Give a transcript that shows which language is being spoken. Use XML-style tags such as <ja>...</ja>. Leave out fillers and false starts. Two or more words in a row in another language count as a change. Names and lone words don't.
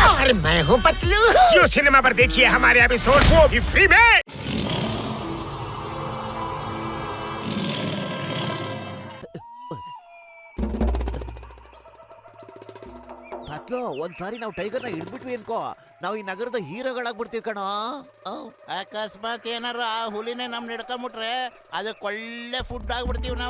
<hi>अरे मैं हूँ पतलू। जियो सिनेमा पर देखिए हमारे एपिसोड, वो भी फ्री में।</hi> <kn>ಪತ್ಲು ಒಂದ್ಸಾರಿ ನಾವು ಟೈಗರ್ನ ಹಿಡ್ಬಿಟ್ವಿ ಅನ್ಕೋ, ನಾವು ಈ ನಗರದ ಹೀರೋಗಳಾಗ್ಬಿಡ್ತೀವಿ ಕಣೋ. ಅಕಸ್ಮಾತ್ ಏನಾರ ಆ ಹುಲಿನೇ ನಮ್ ಹಿಡ್ಕೊಂಬಿಟ್ರೆ ಅದಕ್ಕೆ ಒಳ್ಳೆ ಫುಡ್ ಆಗ್ಬಿಡ್ತೀವಿ ನಾವು.</kn>